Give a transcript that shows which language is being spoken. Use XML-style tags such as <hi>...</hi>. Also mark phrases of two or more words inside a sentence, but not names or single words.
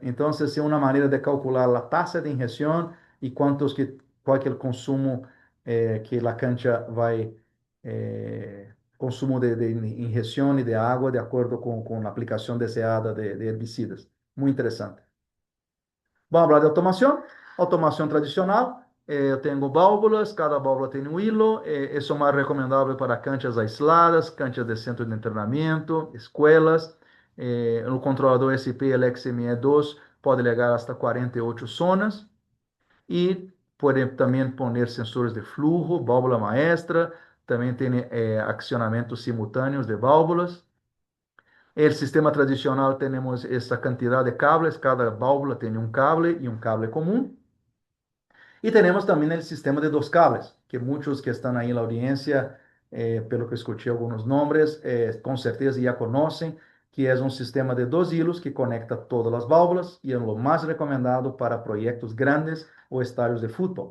<pt>Então, essa é uma maneira de calcular a taxa de injeção e qual é o consumo que a cancha vai consumo de injeção e de água de acordo com a aplicação desejada de herbicidas. Muito interessante. Vamos falar de automação. Automação tradicional. Eu tenho válvulas, cada válvula tem um hilo. Isso é mais recomendável para</pt> <es>canchas aisladas,</es> <pt>canchas de centro de treinamento, escolas. O controlador SP LXME2 pode ligar hasta 48 zonas. E pode também pôr sensores de flujo,</pt> <es>válvula maestra.</es> <pt>Também tem acionamentos simultâneos de válvulas.</pt> <es>El sistema tradicional tenemos esta cantidad de cables, cada válvula tiene un cable y un cable común. Y tenemos también el sistema de dos cables, que muchos que están ahí en la audiencia, pelo que escuché algunos nombres, con certeza ya conocen, que es un sistema de dos hilos que conecta todas las válvulas y es lo más recomendado para proyectos grandes o estadios de fútbol.</es>